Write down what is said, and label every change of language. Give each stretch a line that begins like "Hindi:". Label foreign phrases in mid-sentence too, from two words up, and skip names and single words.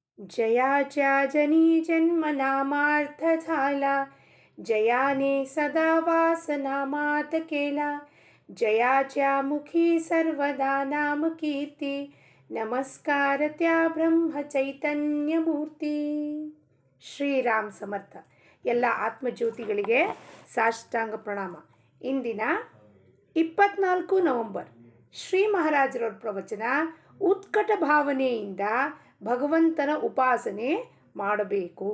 Marathi: जयाच्या जनी जन्म नामार्थ झाला, जयाने सदा वास नामात केला, जयाच्या मुखी सर्वदा नाम कीर्ती, नमस्कार त्या ब्रह्म चैतन्य मूर्ती.
Kannada: ಶ್ರೀರಾಮ್ ಸಮರ್ಥ. ಎಲ್ಲ ಆತ್ಮಜ್ಯೋತಿಗಳಿಗೆ ಸಾಷ್ಟಾಂಗ ಪ್ರಣಾಮ. ಇಂದಿನ 24 ನವೆಂಬರ್ ಶ್ರೀ ಮಹಾರಾಜರವ್ರ ಪ್ರವಚನ, ಉತ್ಕಟ ಭಾವನೆಯಿಂದ ಭಗವಂತನ ಉಪಾಸನೆ ಮಾಡಬೇಕು.